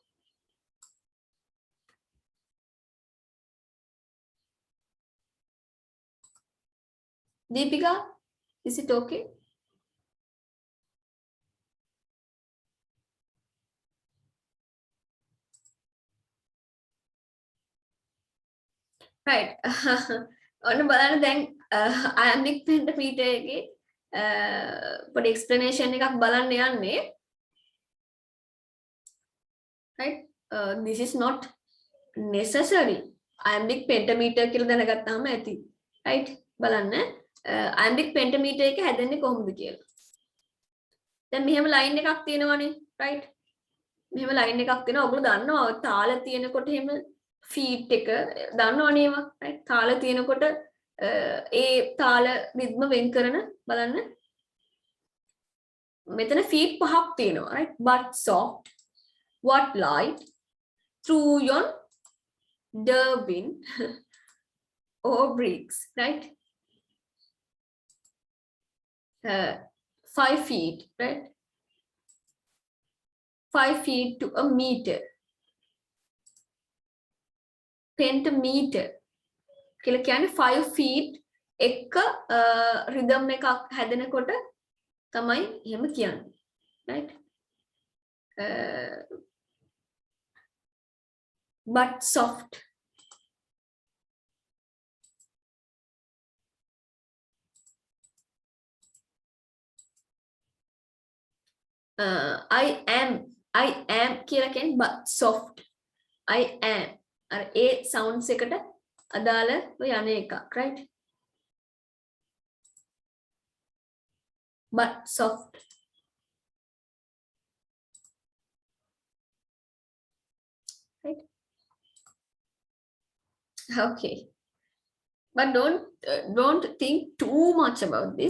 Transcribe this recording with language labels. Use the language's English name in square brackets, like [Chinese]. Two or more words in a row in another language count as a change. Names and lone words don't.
[English] Deepika, is it okay? Right. [Sinhala] ඔන්න බලන්න දැන් [English] iambic pentameter [Sinhala] එකේ පොඩි explanation එකක් බලන්න යන්නේ. [English] Right? This is not necessary. Iambic pentameter [Sinhala] කියලා දැනගත්තාම ඇති. Right? බලන්න [English] iambic pentameter [Sinhala] එක හැදෙන්නේ කොහොමද කියලා. දැන් මෙහෙම line එකක් තියෙනවනේ. Right? මෙහෙම line එකක් තියෙනවා. ඔයගොල්ලෝ දන්නවා තාල තියෙනකොට එහෙම feet එක දන්නවනේ ඒවා. Right? තාල තියෙනකොට ඒ තාල රිද්ම වෙන් කරන බලන්න. මෙතන feet පහක් තියෙනවා. Right? [English] But soft, what light through yon Darwin or bricks, right? 5 feet, right? 5 feet to a meter. Pentameter. [Sinhala] කියලා කියන්නේ 5 feet එක rhythm එකක් හැදෙනකොට තමයි එහෙම කියන්නේ. [English] Right? But soft. I am [Sinhala] කියලා කියන්නේ [English] but soft. I am. [Sinhala] අර ඒ sounds එකට අදාළ යන එකක්, right? [English] But soft. Right? Okay. But don't think too much about this.